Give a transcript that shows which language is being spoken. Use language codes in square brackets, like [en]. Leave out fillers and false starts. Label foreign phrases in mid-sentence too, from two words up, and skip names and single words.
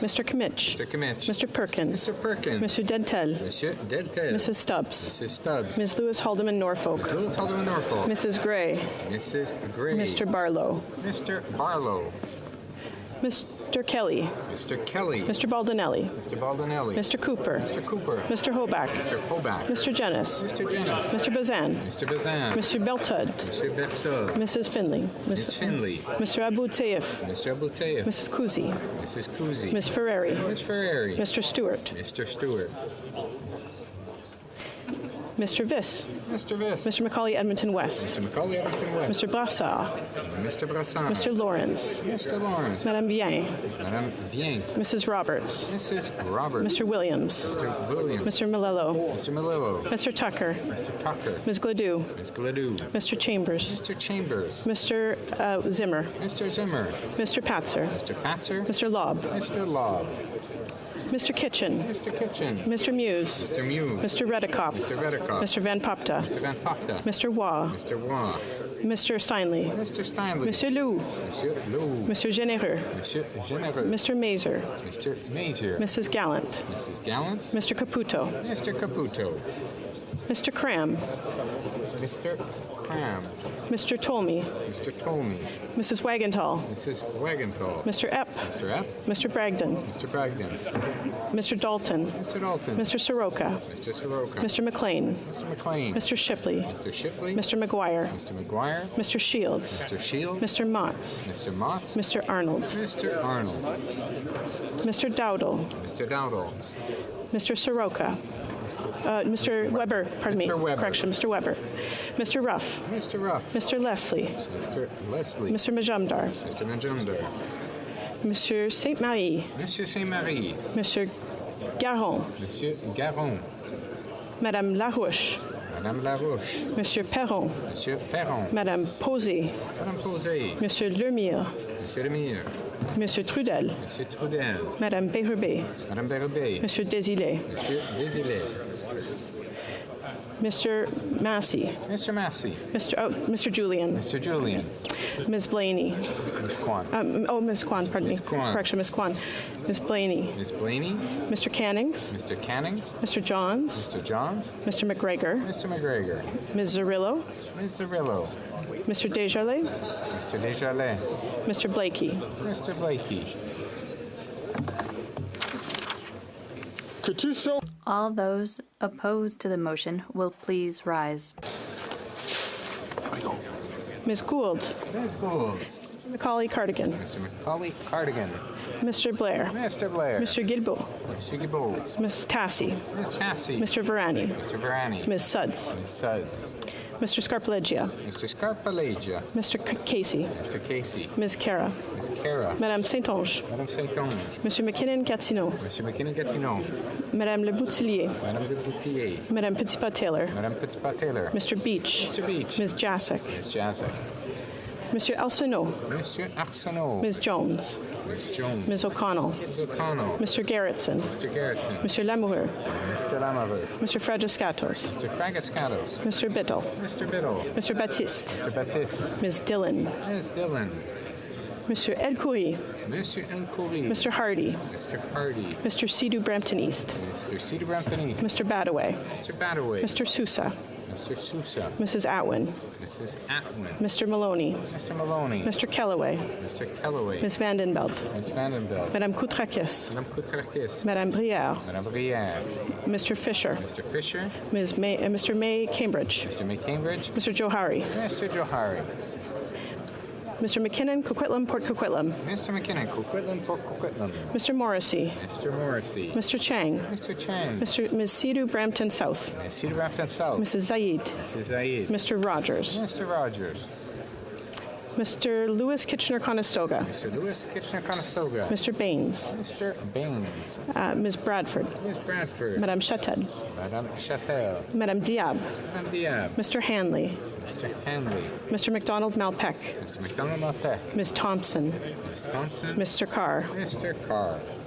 [en] Mr. Kimmich. Mr. Kimmich. Mr. Perkins. Mr. Perkins. Monsieur Dentel. Monsieur Deltel. Mrs. Stubbs. Mrs. Stubbs. Ms. Lewis Haldeman Norfolk. Ms. Lewis Haldeman Norfolk. Mrs. Gray. Mrs. Gray. Mr. Barlow. Mr. Barlow. Mr. Kelly. Mr. Kelly. Mr. Baldinelli. Mr. Baldinelli. Mr. Cooper. Mr. Cooper. Mr. Hoback. Mr. Hoback. Mr. Jennis. Mr. Jennis. Mr. Bazan. Mr. Bazan. Mr. Beltud. Mr. Beltud. Mrs. Finley. Mrs. Finley. Mr. Abu Taif. Mr. Abu Taif. Mrs. Kuzi. Mrs. Kuzi. Ms. Ferreri. Ms. Ferreri. Mr. Stewart. Mr. Stewart. Mr. Viss. Mr. Viss. Mr. Macaulay Edmonton West. Mr. Macaulay Edmonton West. Mr. Brassard. Mr. Brassard. Mr. Lawrence. Mr. Lawrence. Madame Bien. Madame Bien. Mrs. Roberts. Mrs. Roberts. Mr. Williams. Mr. Williams. Mr. Malello. Mr. Malillo. Mr. Tucker. Mr. Tucker. Ms. Gladue. Ms. Gladue. Mr. Chambers. Mr. Chambers. Mr. Zimmer. Mr. Zimmer. Mr. Patzer. Mr. Patzer. Mr. Lobb. Mr. Lobb. Mr. Kitchen. Mr. Kitchen. Mr. Muse. Mr. Muse. Mr. Redekop. Mr. Redekop. Mr. Van Popta. Mr. Van Popta. Mr. Waugh. Mr. Waugh. Mr. Steinley. Mr. Steinley. Monsieur Lou. Monsieur Lou. Mr. Généreux. Monsieur Généreux. Mr. Mazer. Mr. Mazer. Mrs. Gallant. Mrs. Gallant. Mr. Caputo. Mr. Caputo. Mr. Cram. Mr. Cram. Mr. Tolmie. Mr. Tolmie. Mrs. Wagenthal. Mrs. Wagenthal. Mr. Epp. Mr. Epp. Mr. Bragdon. Mr. Bragdon. Mr. Dalton. Mr. Dalton. Mr. Soroka. Mr. Soroka. Mr. McLean. Mr. McLean. Mr. Shipley. Mr. Shipley. Mr. McGuire. Mr. McGuire. Mr. Shields. Mr. Shields. Mr. Motts. Mr. Motts. Mr. Arnold. Mr. Arnold. Mr. Dowdle. Mr. Dowdle. Mr. Soroka. Mr. Weber, pardon me. Mr. Weber. Correction, Mr. Weber. Mr. Ruff. Mr. Ruff. Mr. Leslie. Mr. Leslie. Mr. Majumdar. Mr. Majumdar. Monsieur Saint-Marie. Monsieur Saint-Marie. Monsieur Garon. Monsieur Garon. Madame Larouche. Madame Larouche. Monsieur Perron. Monsieur Perron. Madame Posé. Madame Posé. Monsieur Lemire. Monsieur Lemire. Monsieur Trudel. Monsieur Trudel. Madame Bérubé. Madame Bérubé. Monsieur Désilé. Monsieur Désilé. Mr. Massey. Mr. Massey. Mr. Julian. Mr. Julian. Ms. Blaney. Ms. Kwan. Ms. Kwan, pardon me. Kwan. Correction, Ms. Kwan. Ms. Blaney. Ms. Blaney. Mr. Cannings. Mr. Cannings. Mr. Johns. Mr. Johns. Mr. McGregor. Mr. McGregor. Ms. Zarillo. Ms. Zarillo. Mr. Desjardins. Mr. Desjardins. Mr. Blakey. Mr. Blakey. All those opposed to the motion will please rise. Ms. Gould. Ms. Gould. Mr. Macaulay Cardigan. Mr. Macaulay Cardigan. Mr. Blair. Mr. Blair. Mr. Guilbeault. Mr. Guilbeault. Ms. Tassi. Ms. Tassi. Mr. Varani. Mr. Varani. Ms. Suds. Ms. Suds. Mr. Scarpaleggia. Mr. Scarpaleggia. Mr. Casey. Mr. Casey. Ms. Cara. Ms. Cara. Madame Saint-Onge. Madame Saint-Onge. Monsieur McKinnon-Gatineau. Monsieur McKinnon-Gatineau. Madame Le Boutillier. Madame Le Boutillier. Madame Petitpas-Taylor. Madame Petitpas-Taylor. Mr. Beach. Mr. Beach. Ms. Jasek. Ms. Jasek. Monsieur Arsenault. Monsieur Arsenault. Ms. Jones. Ms. Jones. Ms. O'Connell. Ms. O'Connell. Mr. Garrettson. Mr. Garrettson. Monsieur Lamoureux. Mr. Lamoureux. Mr. Fragiscatos. Mr. Fragiscatos. Mr. Biddle. Mr. Biddle. Mr. Baptiste. Mr. Baptiste. Ms. Dillon. Ms. Dillon. Monsieur Elcoury. Mr. Elcoury. Mr. Hardy. Mr. Hardy. Mr. Sidhu Brampton East. Mr. Cedar Brampton East. Mr. Badaway. Mr. Badaway. Mr. Sousa. Mr. Sousa. Mrs. Atwin. Mrs. Atwin. Mr. Maloney. Mr. Maloney. Mr. Kellaway. Mr. Kellaway. Ms. Vandenbelt. Ms. Vandenbelt. Madame Koutrakis. Madame Koutrakis. Madame Brière. Madame Brière. Mr. Fisher. Mr. Fisher. Mr. May Cambridge. Mr. May Cambridge. Mr. Johari. Mr. Johari. Mr. McKinnon, Coquitlam, Port Coquitlam. Mr. McKinnon, Coquitlam, Port Coquitlam. Mr. Morrissey. Mr. Morrissey. Mr. Chang. Mr. Chang. Ms. Sidhu Brampton South. Ms. Cedar Brampton South. Mrs. Zaid. Mrs. Zaid. Mr. Rogers. Mr. Rogers. Mr. Lewis Kitchener-Conestoga. Mr. Lewis Kitchener-Conestoga. Mr. Baines. Mr. Baines. Ms. Bradford. Ms. Bradford. Madame Chatel. Madame Chatel. Madame Diab. Madame Diab. Mr. Hanley. Mr. Hanley. Mr. McDonald Malpeck. Mr. McDonald Malpeck. Ms. Thompson. Ms. Thompson. Mr. Carr. Mr. Carr.